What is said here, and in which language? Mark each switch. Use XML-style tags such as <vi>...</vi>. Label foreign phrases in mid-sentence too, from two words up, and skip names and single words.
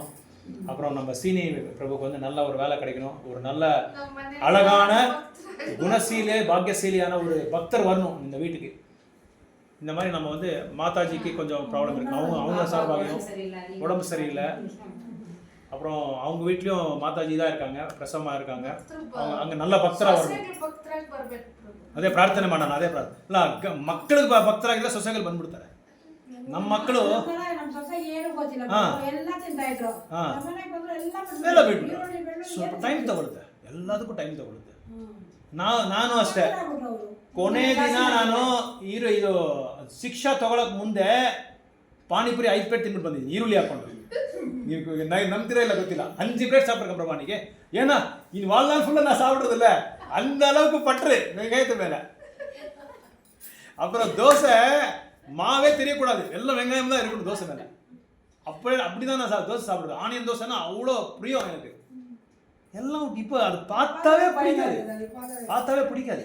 <ta>அப்புறம் நம்ம சீனி பிரபுக்கு வந்து நல்ல ஒரு வேலை கிடைக்கணும், ஒரு நல்ல அழகான குணசீலே பாக்கியசீலியான ஒரு பக்தர் வரணும் இந்த வீட்டுக்கு. இந்த மாதிரி நம்ம வந்து மாதாஜிக்கு கொஞ்சம் ப்ராப்ளம் இருக்குது, அவங்க சார்பாகவும் உடம்பு சரியில்லை. அப்புறம் அவங்க வீட்லேயும் மாதாஜி தான் இருக்காங்க, பிரசவமாக இருக்காங்க. அவங்க அங்கே நல்ல பக்தராக வரணும்.</ta> <kn>ಅದೇ ಪ್ರಾರ್ಥನೆ ಮಾಡೋಣ, ಅದೇ ಪ್ರಾರ್ಥನೆ ಅಲ್ಲ. ಮಕ್ಕಳಿಗೆ ಭಕ್ತರಾಗಿದ್ರೆ ಸೊಸೆಗಳು ಬಂದ್ಬಿಡ್ತಾರೆ. ನಮ್ಮ ಮಕ್ಕಳು ನಮ್ಮ ಸೊಸೆ ಏನು ಗೊತ್ತಿಲ್ಲ, ಎಲ್ಲ ತಿಂತಾ ಇದ್ರು. ನಮ್ಮನೆಗೆ ಬಂದ್ರು ಎಲ್ಲ ಬಿಟ್ಬಿಟ್ಟು ಸ್ವಲ್ಪ ಟೈಮ್ ತಗೊಳುತ್ತೆ, ಎಲ್ಲದಕ್ಕೂ ಟೈಮ್ ತಗೊಳುತ್ತೆ. ನಾನು ಅಷ್ಟೇ ಕೊನೆ ದಿನ ನಾನು ಇದು ಶಿಕ್ಷಾ ತಗೊಳಕ್ ಮುಂದೆ ಪಾನಿಪುರಿ 5 ಪ್ಲೇಟ್ ತಿನ್ಬಿಟ್ಟು ಬಂದಿದ್ದೀನಿ, ಈರುಳ್ಳಿ ಹಾಕೊಂಡು. ನೀವು ನಂಬ್ತಿರೋ ಇಲ್ಲ ಗೊತ್ತಿಲ್ಲ, 5 ಪ್ಲೇಟ್</kn> <ta>சாப்பிட்ருக்கேன் பிரபானிக்கு. ஏன்னா இனி வாழ்நாள் ஃபுல்லாக நான் சாப்பிட்றதில்ல, அந்த அளவுக்கு பற்று வெங்காயத்து மேலே. அப்புறம் தோசை மாவே தெரியக்கூடாது, எல்லாம் வெங்காயம் தான் இருக்கணும் தோசை மேலே. அப்படிதான் நான் தோசை சாப்பிடுவேன். ஆனியன் தோசைன்னா அவ்வளோ பிரியம் எனக்கு. எல்லாம் இப்போ அது பார்த்தாவே பிடிக்காது, பார்த்தாவே பிடிக்காது.</ta>